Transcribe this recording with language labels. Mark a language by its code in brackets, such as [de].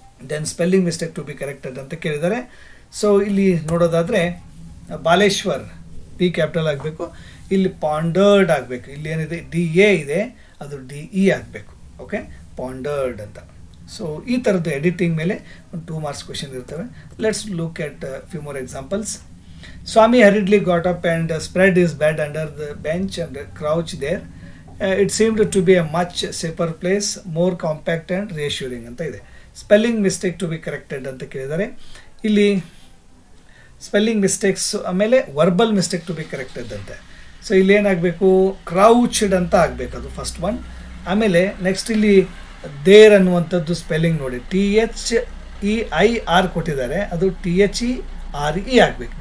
[en] then spelling mistake to be corrected [kn] ಅಂತ ಕೇಳಿದ್ದಾರೆ. So ಇಲ್ಲಿ ನೋಡೋದಾದರೆ ಬಾಲೇಶ್ವರ್ ಪಿ ಕ್ಯಾಪಿಟಲ್ ಆಗಬೇಕು, ಇಲ್ಲಿ ಪಾಂಡರ್ಡ್ ಆಗಬೇಕು. ಇಲ್ಲಿ ಏನಿದೆ ಡಿ ಎ ಇದೆ, ಅದು ಡಿ ಇ ಆಗಬೇಕು. ಓಕೆ, ಪಾಂಡರ್ಡ್ ಅಂತ. ಸೊ ಈ ಥರದ್ದು ಎಡಿಟಿಂಗ್ ಮೇಲೆ ಒಂದು 2 ಮಾರ್ಕ್ಸ್ ಕ್ವೆಶನ್ ಇರ್ತವೆ. [en] Let's look at few more examples. Swami hurriedly got up and spread his bed under the bench and crouched there. It seemed to be a much safer place, more compact and reassuring [kn] ಅಂತ ಇದೆ. [en] spelling mistake to be corrected [kn] ಅಂತ ಕೇಳಿದ್ದಾರೆ. ಇಲ್ಲಿ spelling mistakes, ಆಮೇಲೆ [en] verbal mistake to be corrected [kn] ಅಂತೆ. So ಇಲ್ಲಿ ಏನಾಗಬೇಕು, ಕ್ರೌಚ್ಡ್ ಅಂತ ಆಗಬೇಕು, ಅದು ಫಸ್ಟ್ ಒನ್. ಆಮೇಲೆ ನೆಕ್ಸ್ಟ್ ಇಲ್ಲಿ ದೇರ್ ಅನ್ನುವಂಥದ್ದು ಸ್ಪೆಲ್ಲಿಂಗ್ ನೋಡಿ, THEIR ಕೊಟ್ಟಿದ್ದಾರೆ, ಅದು THERE ಆಗಬೇಕು.